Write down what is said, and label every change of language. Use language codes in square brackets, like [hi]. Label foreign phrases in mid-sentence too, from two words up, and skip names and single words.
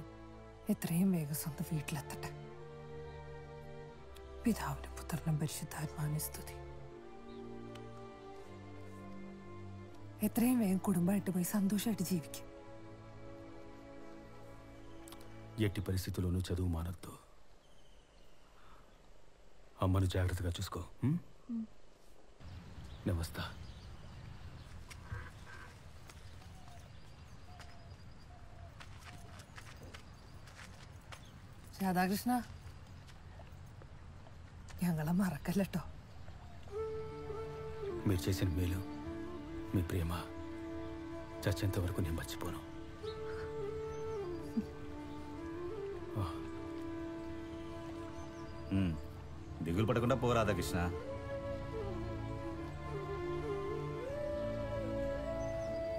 [ml] എത്രയും വേഗം സ്വന്തം വീട്ടിലെത്തട്ടെ. പിതാവിനും പുത്രനും പരിശുദ്ധാത്മാവിനും സ്തുതി. എത്രയും വേഗം കുടുംബമായിട്ട് പോയി സന്തോഷമായിട്ട് ജീവിക്കും. [te] ఎట్టి పరిస్థితుల్లోనూ చదువు మానొద్దు. అమ్మను జాగ్రత్తగా చూసుకో. నమస్తా. [ml] രാധാകൃഷ്ണ, ഞങ്ങളെ മറക്കല്ലോ. [te] మీరు చేసిన మేలు, మీ ప్రేమ చచ్చేంత వరకు నేను మర్చిపోను. దిగులు పడకుండా పో రాధాకృష్ణ.